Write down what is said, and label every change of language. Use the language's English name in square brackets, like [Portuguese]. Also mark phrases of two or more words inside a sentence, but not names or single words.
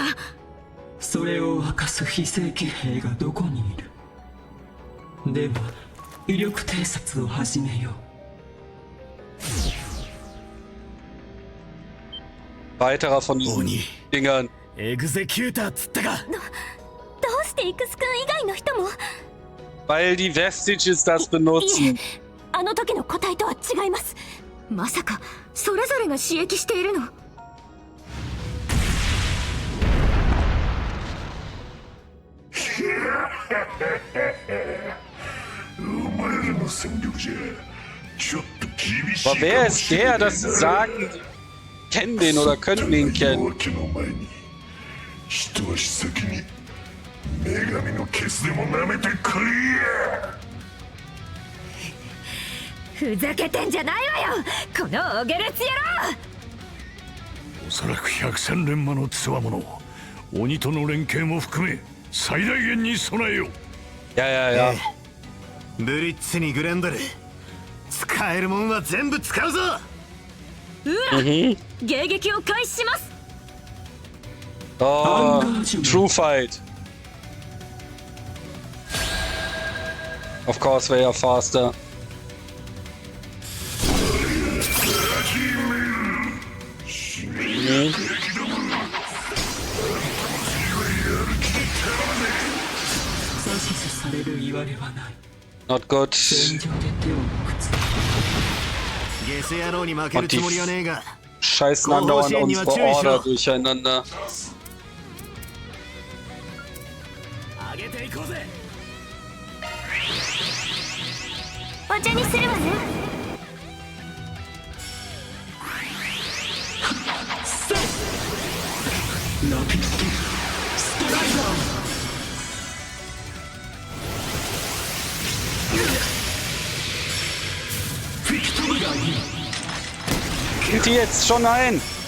[Japanese] それを明かす非正規兵がどこにいる？では威力偵察を始めよう。 [German] Weiterer von diesen Dingern。 [Japanese] エグゼキューターっつったか。どうしてイクス君以外の人も？ [German] Weil die Vestiges das benutzen。 [Japanese] あの時の個体とは違います。まさかそれぞれが刺激しているの？お前らの戦力じゃちょっと厳しいかもしれない。 [German] Aber wer ist der, dass sie sagen, die kennen den oder könnten ihn kennen? [Japanese] 一足先に女神のケツでも舐めてこいや。ふざけてんじゃないわよ、このオゲレツ野郎。おそらく100戦錬磨の強者、鬼との連携も含め最大限に備えよう。ブリッツにグレンドル、使えるもんは全部使うぞ。うら、迎撃を開始します。 [English] True fight. Of course, they are faster. Not good. [German] Und die scheißen andauernd unsere Order durcheinander. [Japanese] お茶にするわね。 [German] Geht die jetzt schon ein?